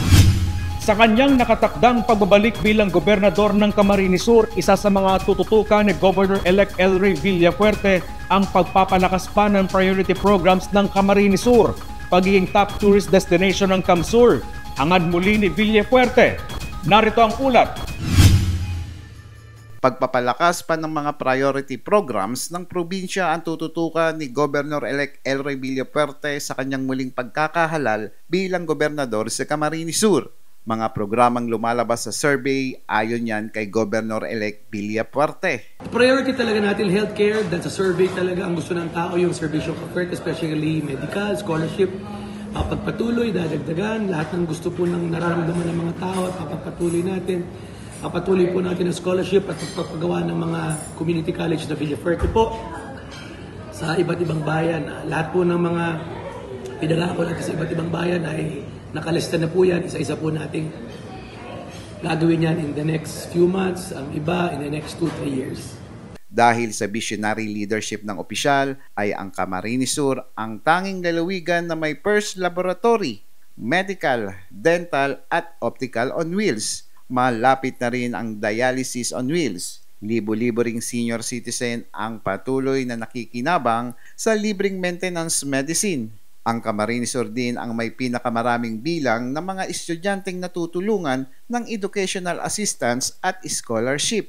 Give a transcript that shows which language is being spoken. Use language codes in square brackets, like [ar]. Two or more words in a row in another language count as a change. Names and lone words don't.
[tl] Sa kanyang nakatakdang pagbabalik bilang gobernador ng Camarines Sur, isa sa mga tututukan ni Governor-elect Elray Villapuerte ang pagpapalakas pa ng [en] priority programs [tl] ng Camarines Sur, pagiging [en] top tourist destination [tl] ng Camsur. Hangad muli ni Villapuerte. Narito ang ulat. Pagpapalakas pa ng mga [en] priority programs [tl] ng probinsya ang tututukan ni Governor-elect Elray Villapuerte sa kanyang muling pagkakahalal bilang gobernador sa Camarines Sur. Mga programang lumalabas sa survey ayon yan kay Governor-elect Villapuerte. Priority talaga natin healthcare, dahil sa survey talaga ang gusto ng tao yung servisyo [en] of health, especially medical, [tl] scholarship, pagpatuloy, dadagdagan, lahat ng gusto po ng nararamdaman ng mga tao at papatuloy natin. Patuloy po natin ang scholarship at pagpapagawa ng mga [en] community college [tl] na Villapuerte po sa iba't ibang bayan. Lahat po ng mga pinangako natin sa iba't ibang bayan ay nakalista na po yan. Isa-isa po nating gagawin yan [en] in the next few months, [tl] ang iba [en] in the next 2-3 years. [tl] Dahil sa [en] visionary leadership [tl] ng opisyal ay ang Camarines Sur ang tanging lalawigan na may [en] first laboratory, medical, dental [tl] at [en] optical on wheels. [tl] Malapit na rin ang [en] dialysis on wheels. [tl] Libo-libo ring [en] senior citizen [tl] ang patuloy na nakikinabang sa libreng [en] maintenance medicine. [tl] Ang Camarines Sur din ang may pinakamaraming bilang ng mga estudyanteng natutulungan ng [en] educational assistance [tl] at scholarship.